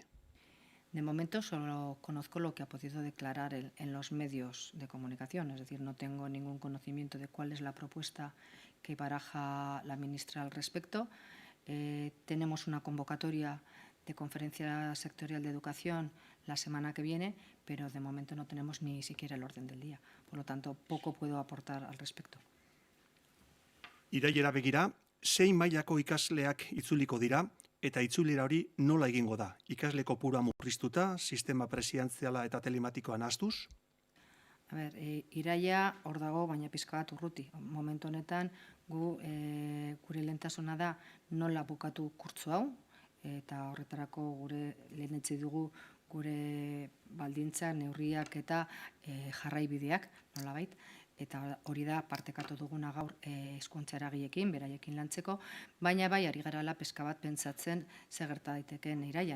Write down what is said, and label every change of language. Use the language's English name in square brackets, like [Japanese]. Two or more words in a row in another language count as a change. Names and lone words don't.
[Spanish] De momento solo conozco lo que ha podido declarar en los medios de comunicación, es decir, no tengo ningún conocimiento de cuál es la propuesta que baraja la ministra al respecto. Tenemos una convocatoria de conferencia sectorial de educación la semana que viene, pero de momento no tenemos ni siquiera el orden del día. Por lo tanto, poco puedo aportar al respecto. [Basque] Irailera begira, 6 mailako ikasleak itzuliko dira, eta itzulera hori nola egingo da? Ikasle kopurua murriztuta, sistema presidenziala eta telematikoa nahastuz? A ber, iraila hor dago, baina pizka bat urruti. Momentu honetan, gure lehentasuna da nola bukatu kurtso hau, eta horretarako lehenetsi dugu gure baldintza, neurriak eta jarraibideak, nolabait, eta hori da partekatu duguna gaur hezkuntza eragileekin, beraiekin lantzeko, baina bai ari garala pizka bat pentsatzen ze gerta daitekeen irailan.